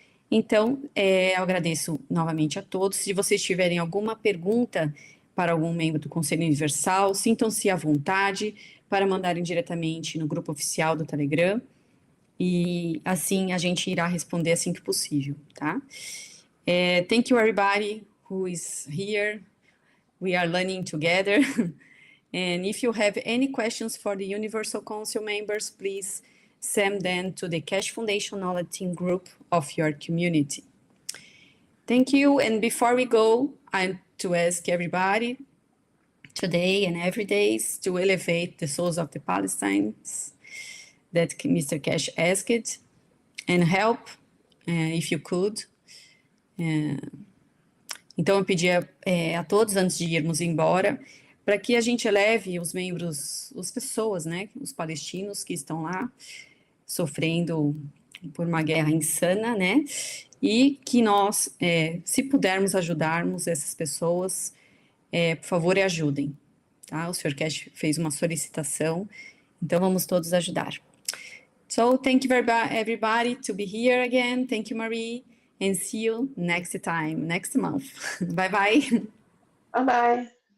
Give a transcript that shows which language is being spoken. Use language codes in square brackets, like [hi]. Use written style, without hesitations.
[pt] Então, eu agradeço novamente a todos. Se vocês tiverem alguma pergunta para algum membro do Conselho Universal, sintam-se à vontade para mandarem diretamente no grupo oficial do Telegram. E assim a gente irá responder assim que possível, tá? [en] Thank you everybody who is here. We are learning together. And if you have any questions for the Universal Council members, please send them to the Keshe Foundation Knowledge Team group of your community. Thank you. And before we go, I'm to ask everybody today and every day to elevate the souls of the Palestinians that Mr. Keshe asked, and help if you could. [pt] Então eu pedia a todos, antes de irmos embora, para que a gente eleve os membros, as pessoas, né, os palestinos que estão lá, sofrendo por uma guerra insana, né, e que nós, se pudermos ajudarmos essas pessoas, por favor, ajudem, tá? O Sr. Keshe fez uma solicitação, então vamos todos ajudar. [en] So, thank you everybody to be here again. Thank you, Marie, and see you next time, next month. Bye-bye. Bye-bye.